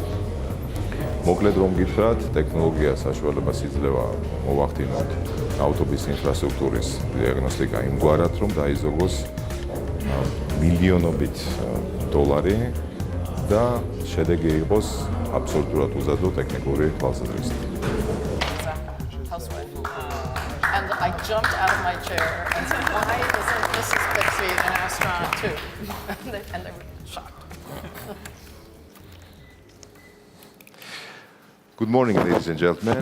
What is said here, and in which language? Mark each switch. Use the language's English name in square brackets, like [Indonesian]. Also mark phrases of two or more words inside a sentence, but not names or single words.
[Georgian] მოკლედ რომ გითხრათ, ტექნოლოგია საშუალებას იძლევა მოვახდინოთ ნავთობის ინფრასტრუქტურის დიაგნოსტიკა იმგვარად, რომ დაიზოგოს მილიონობით დოლარი და შედეგი იყოს აბსოლუტურად უზადო ტექნიკური თვალსაზრისით. [English] And I jumped out of my chair and said, why isn't Mrs. Pepsi an astronaut too? And they were shocked. Good morning, ladies and gentlemen.